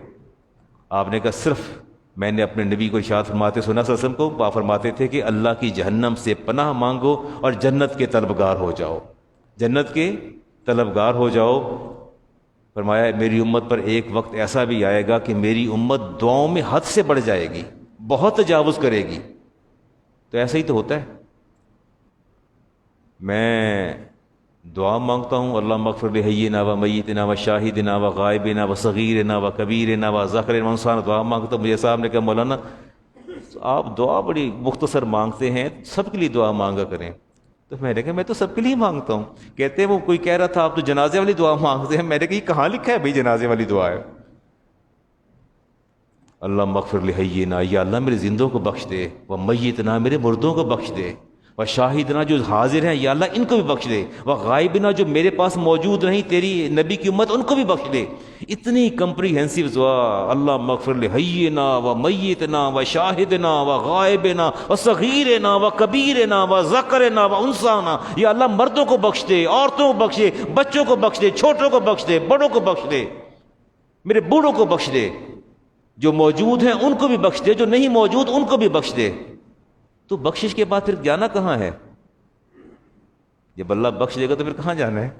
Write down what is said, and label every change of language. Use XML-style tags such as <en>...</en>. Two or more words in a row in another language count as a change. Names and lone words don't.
<ur>آپ نے کہا صرف میں نے اپنے نبی کو ارشاد فرماتے سنا</ur> <ar>صلی اللہ علیہ وسلم</ar> <ur>کو, وہ فرماتے تھے کہ اللہ کی جہنم سے پناہ مانگو اور جنت کے طلبگار ہو جاؤ, جنت کے طلبگار ہو جاؤ. فرمایا میری امت پر ایک وقت ایسا بھی آئے گا کہ میری امت دعاؤں میں حد سے بڑھ جائے گی, بہت تجاوز کرے گی. تو ایسا ہی تو ہوتا ہے. میں دعا مانگتا ہوں</ur> <ar>اللہ مغفر لحینا و میتنا و شاہدنا و غائبنا و صغیرنا و کبیرنا و ذکر و انثینا,</ar> <ur>دعا مانگتا ہوں. مجھے صاحب نے کہا مولانا آپ دعا بڑی مختصر مانگتے ہیں, سب کے لیے دعا مانگا کریں. تو میں نے کہا میں تو سب کے لیے مانگتا ہوں. کہتے ہیں وہ کوئی کہہ رہا تھا آپ تو جنازے والی دعا مانگتے ہیں. میں نے کہا یہ کہاں لکھا ہے بھائی جنازے والی دعا ہے؟</ur> <ar>اللہ مغفر لحینا,</ar> <ur>یا اللہ میرے زندوں کو بخش دے,</ur> <ar>و میتنا</ar> <ur>میرے مردوں کو بخش دے,</ur> <ar>و شاہدنا</ar> <ur>جو حاضر ہیں یا اللہ ان کو بھی بخش دے,</ur> <ar>و غائبنا</ar> <ur>جو میرے پاس موجود نہیں تیری نبی کی امت ان کو بھی بخش دے. اتنی کمپریہنسو دعا,</ur> <ar>اللہ مغفر لحینا و میتنا و شاہدنا و غائبنا و صغیرنا و کبیرنا و ذکرنا و انثینا.</ar> <ur>یا اللہ مردوں کو بخش دے, عورتوں کو بخش دے, بچوں کو بخش دے, چھوٹوں کو بخش دے, بڑوں کو بخش دے, میرے بوڑھوں کو بخش دے, جو موجود ہیں ان کو بھی بخش دے, جو نہیں موجود ان کو بھی بخش دے. تو بخشش کے بعد پھر جانا کہاں ہے؟ جب اللہ بخش دے گا تو پھر کہاں جانا ہے؟</ur>